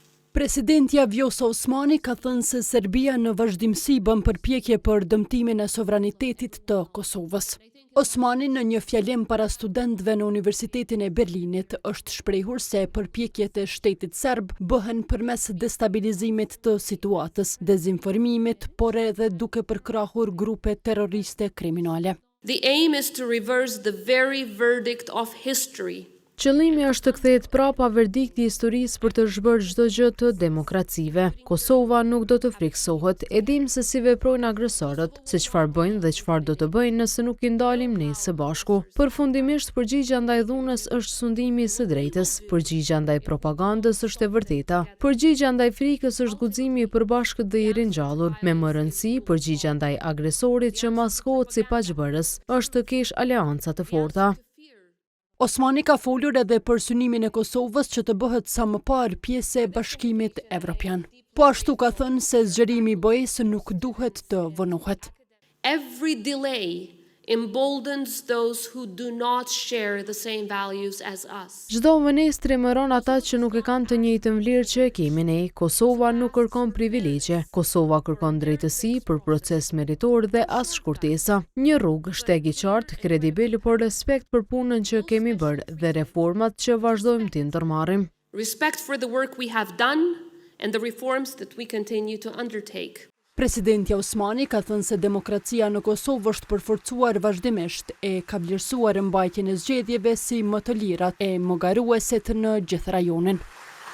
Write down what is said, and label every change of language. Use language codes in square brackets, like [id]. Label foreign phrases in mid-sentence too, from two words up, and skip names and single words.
[sq] Presidentja Vjosa Osmani ka thënë se Serbia në vazhdimsi bën përpjekje për dëmtimin e sovranitetit të Kosovës. Osmani në një fjalim para studentëve në Universitetin e Berlinit është shprehur se përpjekjet e shtetit serb bëhen përmes destabilizimit të situatës, dezinformimit, por edhe duke përkrahur grupe terroriste kriminale. [en] The aim is to reverse the very verdict of history. [sq] Qëllimi është të kthehet prapa verdikti i historisë për të zhbërë çdo gjë të demokracive. Kosova nuk do të friksohet, e dim se si veprojnë agresorët, se çfarë bëjnë dhe çfarë do të bëjnë nëse nuk i ndalim ne së bashku. Përfundimisht, përgjigja ndaj dhunës është sundimi i së drejtës, përgjigja ndaj propagandës është e vërteta, përgjigja ndaj frikës është guximi i përbashkët dhe i ringjallur, me më rëndësi, përgjigja ndaj agresorit që maskohet si paqbërës është të kesh aleanca të forta. Osmani ka folur edhe për synimin e Kosovës që të bëhet sa më parë pjesë e Bashkimit Evropian. Po ashtu ka thënë se zgjerimi i BE-s nuk duhet të vonohet. [en] Every delay emboldens those who do not share the same values as us. [sq] Çdo vonesë trimëron ata që nuk e kanë të njëjtën vlerë që e kemi ne. Kosova nuk kërkon privilegje. Kosova kërkon drejtësi për proces meritor dhe as shkurtesa. Një rrugë, shteg i qartë, kredibil, por respekt për punën që kemi bërë dhe reformat që vazhdojmë të ndërmarrim. [en] Respect for the work we have done and the reforms that we continue to undertake. [sq] Presidentja Osmani ka thënë se demokracia në Kosovë është përforcuar vazhdimisht e ka vlerësuar mbajtjen e zgjedhjeve si më të lirat e mogarueset në gjithë rajonin.